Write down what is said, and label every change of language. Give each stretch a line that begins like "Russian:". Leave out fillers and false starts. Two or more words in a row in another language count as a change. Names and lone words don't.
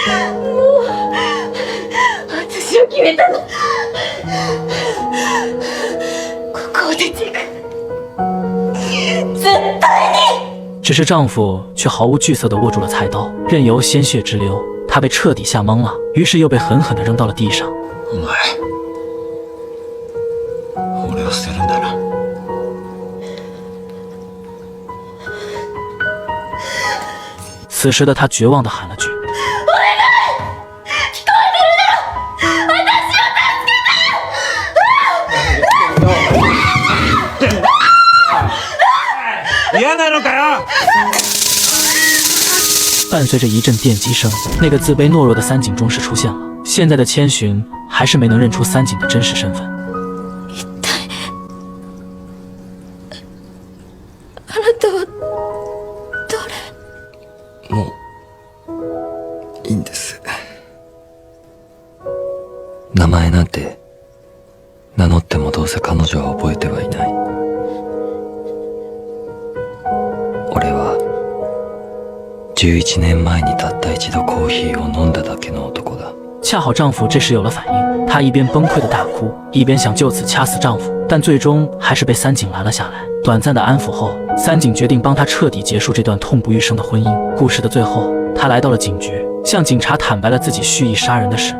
Chinese: 只是丈夫却毫无惧色地握住了菜刀，任由鲜血直流。他被彻底吓懵了，于是又被狠狠地扔到了地上。
Japanese: 俺を捨てるんだな。
Chinese: 此时的他绝望地喊了句：“
Japanese: 嫌なのかよ！”
Chinese: 伴随着一阵电击声，那个自卑懦弱的三井终是出现了。现在的千寻还是没能认出三井的真实身份。
Japanese: もういいんです。名前なんて名乗ってもどうせ彼女は覚えてはいない。俺は11年前にたった一度コーヒーを飲んだだけの男だ。
Chinese: 恰好丈夫这时有了反应，她一边崩溃的大哭，一边想就此掐死丈夫，但最终还是被三井拦了下来。短暂的安抚后，三井决定帮她彻底结束这段痛不欲生的婚姻。故事的最后，他来到了警局，向警察坦白了自己蓄意杀人的事。